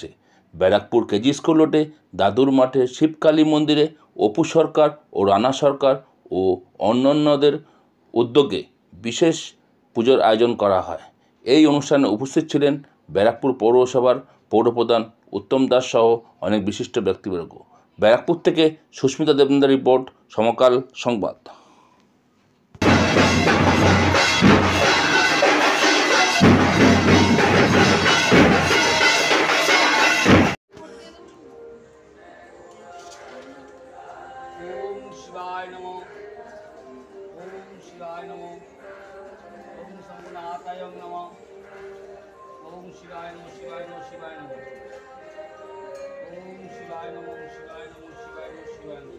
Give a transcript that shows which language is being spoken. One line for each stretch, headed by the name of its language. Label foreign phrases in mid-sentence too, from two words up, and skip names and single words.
Bangla: ব্যারাকপুর কেজি স্কুল রোডে দাদুর মাঠে শিবকালী মন্দিরে অপু সরকার ও রানা সরকার ও অন্যান্যদের উদ্যোগে বিশেষ পুজোর আয়োজন করা হয়। এই অনুষ্ঠানে উপস্থিত ছিলেন ব্যারাকপুর পৌরসভার পৌরপ্রধান উত্তম দাস সহ অনেক বিশিষ্ট ব্যক্তিবর্গ। ব্যারাকপুর থেকে সুস্মিতা দেবনাথের রিপোর্ট, সমকাল সংবাদ।
Sanskrit: ओम शिवाय नमो, ओम शिवाय नमो, ओम शंभुनाथाय नमः, ओम शिवाय नमो, शिवाय नमो, शिवाय नमो, ओम शिवाय नमो, शिवाय नमो, शिवाय नमो, शिवाय नमो।